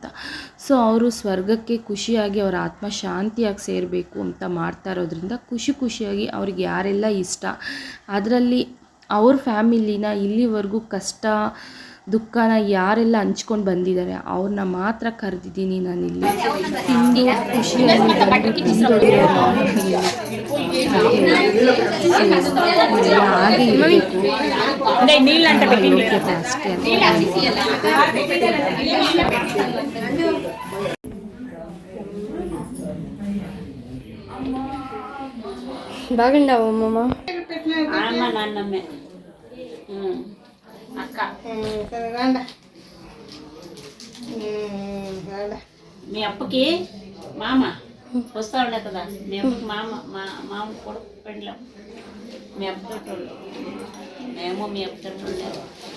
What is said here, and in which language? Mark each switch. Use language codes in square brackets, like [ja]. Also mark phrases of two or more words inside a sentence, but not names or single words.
[kn] ಸೊ ಅವರು ಸ್ವರ್ಗಕ್ಕೆ ಖುಷಿಯಾಗಿ ಅವರ ಆತ್ಮ ಶಾಂತಿಯಾಗಿ ಸೇರಬೇಕು ಅಂತ ಮಾಡ್ತಾ ಇರೋದ್ರಿಂದ ಖುಷಿಯಾಗಿ ಅವ್ರಿಗೆ ಯಾರೆಲ್ಲ ಇಷ್ಟ, ಅದರಲ್ಲಿ ಅವ್ರ ಫ್ಯಾಮಿಲಿನ ಇಲ್ಲಿವರೆಗೂ ಕಷ್ಟ ದುಃಖನ ಯಾರೆಲ್ಲ ಹಂಚ್ಕೊಂಡು ಬಂದಿದ್ದಾರೆ ಅವ್ರನ್ನ ಮಾತ್ರ ಕರೆದಿದ್ದೀನಿ ನಾನಿಲ್ಲಿ. ತಿಂದು ಖುಷಿಯಾಗಿ ಬಂದು ತಿಂದೋಗಿರೋರು ಹಾಗೆ ಇರಬೇಕು ಅಷ್ಟೇ బాగుండవమ్మ [te] నాన్నమ్మే అక్క మీ అప్పకి మామ వస్తా ఉండే కదా మీ అప్పకి మామ కొడుకు పెండ్లం మీ అప్పతోటోళ్ళు మేము మీ అప్పతోటి ఉండేవాళ్ళం.